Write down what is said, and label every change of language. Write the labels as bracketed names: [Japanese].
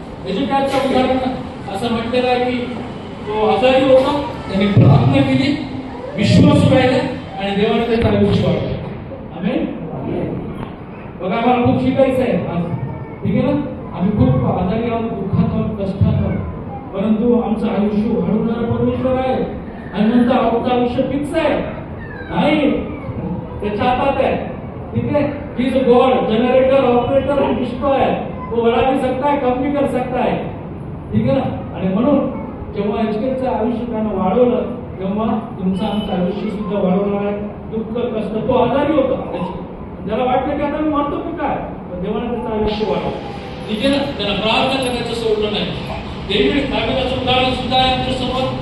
[Marathi] हेजेकियाचं उदाहरण असं म्हटलेलं आहे की तो आजारी होता, त्याने प्रार्थना केली, विश्वास राहिला आणि देवाने त्याचा आयुष्य वाढवलं. आमेन. बघा, आम्हाला खूप शिकायचं आहे आज. ठीक आहे ना. आम्ही खूप आजारी आहोत, दुःखात आहोत, कष्टात आहोत, परंतु आमचं आयुष्य वाढवणारा परमेश्वर आहे. आणि म्हणतो आमचं आयुष्य फिक्स आहे नाही, त्याच्या हातात आहे. [Hindi] ठीक है, [English] He is God, generator, operator and destroyer. [Hindi] वो बढ़ा भी सकता है, कम भी कर सकता है. ठीक है ना. [Marathi] आणि म्हणून जेव्हा एचकेचं आयुष्य त्यानं वाढवलं तेव्हा तुमचं आमचं आयुष्य सुद्धा वाढवणार आहे. दुःख कष्ट, तो आजारी होता, ज्याला वाटलं की आता मी मरतो की काय, पण देवाने त्याचं आयुष्य वाढवलं. ठीक आहे ना. त्याला प्रार्थना करायचं सोडलं नाही. डेव्हिड दाविदाचं उदाहरण सुद्धा आहे आमच्या समोर.